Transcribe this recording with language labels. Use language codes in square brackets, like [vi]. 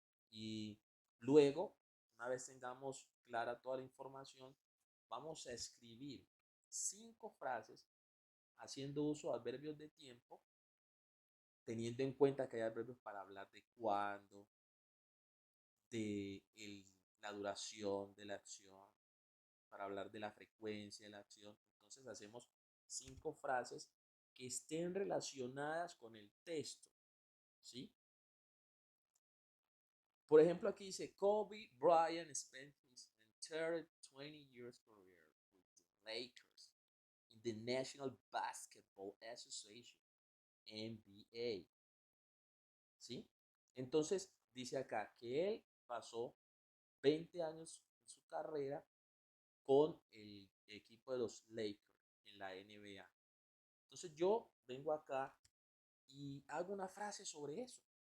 [es] Y luego, una vez tengamos clara toda la información, vamos a escribir 5 frases haciendo uso de adverbios de tiempo, teniendo en cuenta que hay adverbios para hablar de cuándo, de la duración de la acción, para hablar de la frecuencia de la acción. Entonces hacemos 5 frases que estén relacionadas con el texto, ¿sí? Por ejemplo, aquí dice, [en] Kobe Bryant spent his entire 20 years career with the Lakers in the National Basketball Association, NBA. [es] ¿Sí? Entonces, dice acá que él pasó 20 años en su carrera con el equipo de los Lakers en la NBA. Entonces, yo vengo acá y hago una frase sobre eso.